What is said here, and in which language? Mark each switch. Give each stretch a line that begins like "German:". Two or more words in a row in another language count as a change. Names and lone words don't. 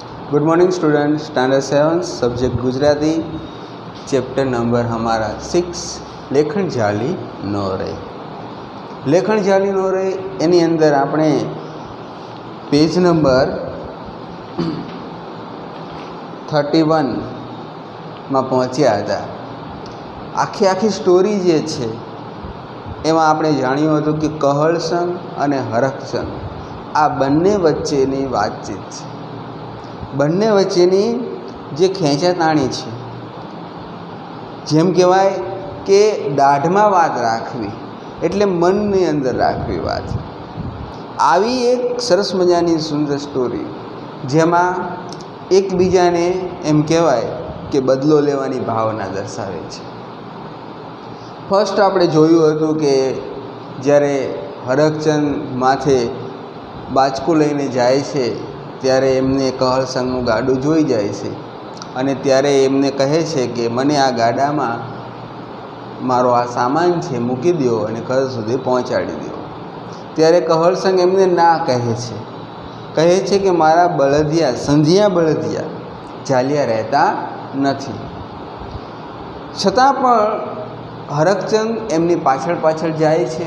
English: Good morning student, standard 7 subject Gujarati, chapter number
Gujarati: હમારા 6 લેખન જાળી નો રહે। લેખન જાળી નો રહે એની અંદર આપણે
English: page number
Gujarati: 31 માં પહોંચ્યા હતા। આખી સ્ટોરી જે છે એમાં આપણે જાણ્યું હતું કિ કહલસંગ અને હરખચંદ આ બંને વચ્ચેની વાતચીત છે। બંને વચ્ચેની જે ખેંચાતાણી છે, જેમ કહેવાય કે દાઢમાં વાત રાખવી એટલે મનની અંદર રાખવી વાત। આવી એક સરસ મજાની સુંદર સ્ટોરી જેમાં એકબીજાને એમ કહેવાય કે બદલો લેવાની ભાવના દર્શાવે છે। ફર્સ્ટ આપણે જોયું હતું કે જ્યારે હરખચંદ માથે બાચકું લઈને જાય છે ત્યારે એમને કહલસંગનું ગાડું જોઈ જાય છે અને ત્યારે એમને કહે છે કે મને આ ગાડામાં મારો આ સામાન છે મૂકી દો અને ઘર સુધી પહોંચાડી દો। ત્યારે કહલસંગ એમને ના કહે છે કિ મારા બળદિયા સંધિયા બળદિયા ચાલ્યા રહતા નથી। છતાં પણ હરખચંદ એમની પાછળ પાછળ જાય છે।